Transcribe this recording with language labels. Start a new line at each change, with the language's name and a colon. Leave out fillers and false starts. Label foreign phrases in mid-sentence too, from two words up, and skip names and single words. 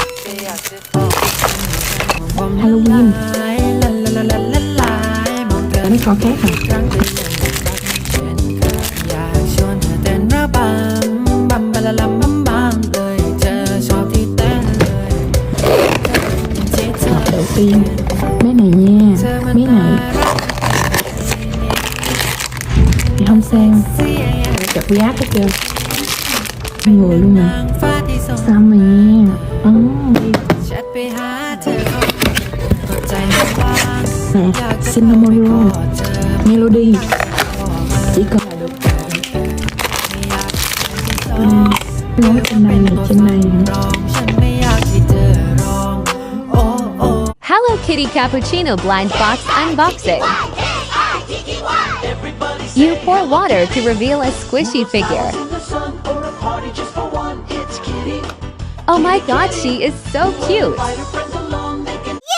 English: Halloween Decor
Vietnamese: khác à?
Thai: อยากชวนเธอเต้นระบำบัมบะละลัมบัมบัมเลยเธอชอบที่เต้นเลยที่เธอ
Vietnamese: Đầu tiên mấy này nha, mấy này thì không sao, chặt giáp hết trơn. Hai người luôn nè, xong rồi nha.
Thai: แชทไปหาเธอก็ใจไม่ว่าง
Vietnamese: Nè, Cinnamon Melody chỉ cần là được. Nói trên này là trên này.
Thai: ฉันไม่อยากที่เธอร้องโอ้โอ้
English: Hello Kitty Cappuccino Blind Box Unboxing. You pour water to reveal a squishy figure. In the sun or a party just for one, it's Kitty. Oh my god, she is so cute. Invite her friends along, they can